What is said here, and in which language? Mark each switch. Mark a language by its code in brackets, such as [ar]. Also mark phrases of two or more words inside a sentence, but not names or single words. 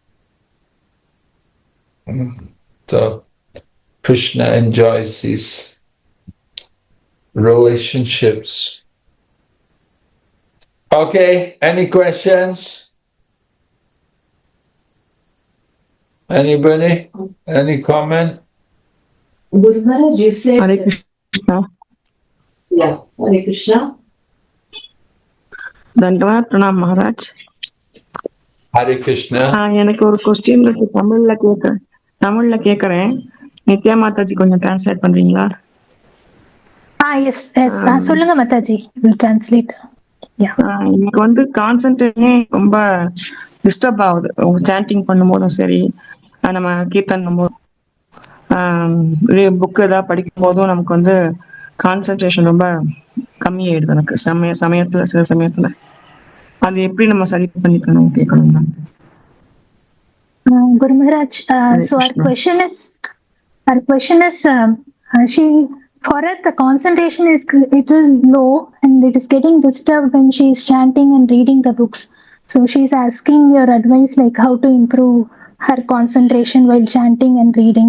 [en] So Krishna enjoys these relationships. Okay, any questions? Anybody? Any comment? Guru Maharaj, you said... Hare Krishna. Yeah, Hare Krishna. Dandavad Pranam Maharaj. Hare Krishna. [ta] எனக்கு ஒரு கொஸ்டின் இருக்கு, தமிழ்ல கேக்குறேன். நித்யா மாதாஜி கொஞ்சம் டிரான்ஸ்லேட் பண்றீங்களா? எஸ் சொல்லுங்க மாதாஜி, [en] will translate. [ta] எனக்கு வந்து கான்சென்ட்ரேஷனே ரொம்ப டிஸ்டர்ப் ஆகுது. சாண்டிங் பண்ணும்போதும் சரி, நம்ம கீர்த்தன் பண்ணும்போது, புக் ஏதாவது படிக்கும் போதும் நமக்கு வந்து கான்சென்ட்ரேஷன் ரொம்ப கம்மியாயிடுது எனக்கு சமயத்துல. சில சமயத்துல அது எப்படி நம்ம சரி பண்ணிக்கணும் கேட்கணும். [en] Guru Maharaj, so our question is she, for her the concentration is little low and it is getting disturbed when she is chanting and reading the books. So she is asking your advice, like how to improve her concentration while chanting and reading.